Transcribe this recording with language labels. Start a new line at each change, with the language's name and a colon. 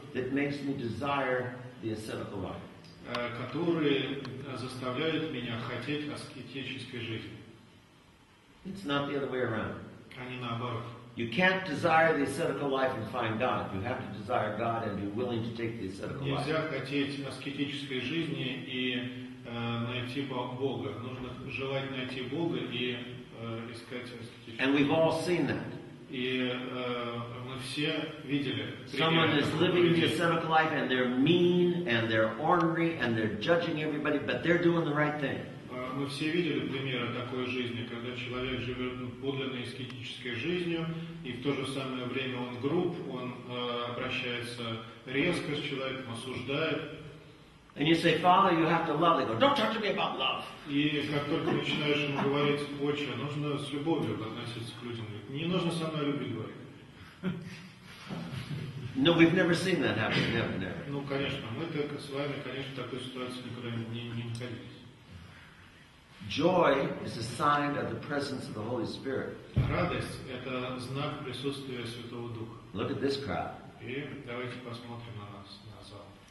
English: That makes me desire the ascetical life.
Russian: Который заставляет меня хотеть аскетической жизни.
English: It's not the other way around.
Russian: А не наоборот.
English: You can't desire the ascetical life and find God. You have to desire God and be willing to take the ascetical life.
Russian: Нельзя хотеть аскетической жизни и найти Бога. Нужно желать найти Бога и искать аскетическую жизнь.
English: And we've all seen that.
Russian: И мы все видели.
English: Someone is living the ascetical life and they're mean and they're ornery and they're judging everybody, but they're doing the right thing.
Russian: Мы все видели примеры такой жизни, когда человек живет подлинной аскетической жизнью, и в то же самое время он груб, он обращается резко с человеком, осуждает.
English: And you say, Father, you have to love. They go, don't talk to me about love.
Russian: И как только начинаешь ему говорить, отче, нужно с любовью относиться к людям. Не нужно со мной любить говорить.
English: No, we've never seen that happen. Never.
Russian: Ну, конечно, мы так с вами, конечно, в такой ситуации никогда не находились.
English: Joy is a sign of the presence of the Holy Spirit.
Russian: Радость – это знак присутствия Святого Духа.
English: Look at this crowd.
Russian: И давайте посмотрим на нас, на зал.